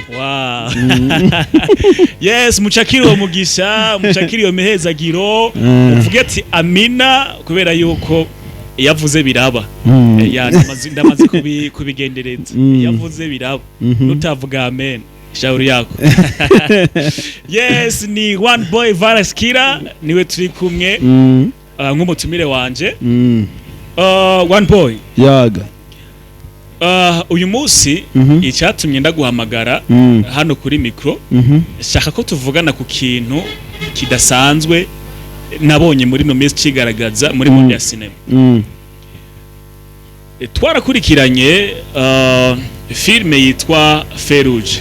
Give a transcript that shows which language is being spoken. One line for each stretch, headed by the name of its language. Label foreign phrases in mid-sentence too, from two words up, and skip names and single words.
Rundi: wow yes muchakiro mugisha muchakiro mehezagiro uvuge ati amina kubera yuko yavuze biraba ndamaze kubigendereza yavuze biraba nutavuga amen
Swahili: shauri yako
Rundi: yes ni one boy Varaskira niwe turi kumwe nk'umutumire wanje one boy yaga uyu munsi icyatumye ndaguhamagara hano kuri micro shaka ko tuvugana ku kintu kidasanzwe nabonye muri no mesi kigaragaza muri monde ya cinema twarakurikiranye filme yitwa Feruje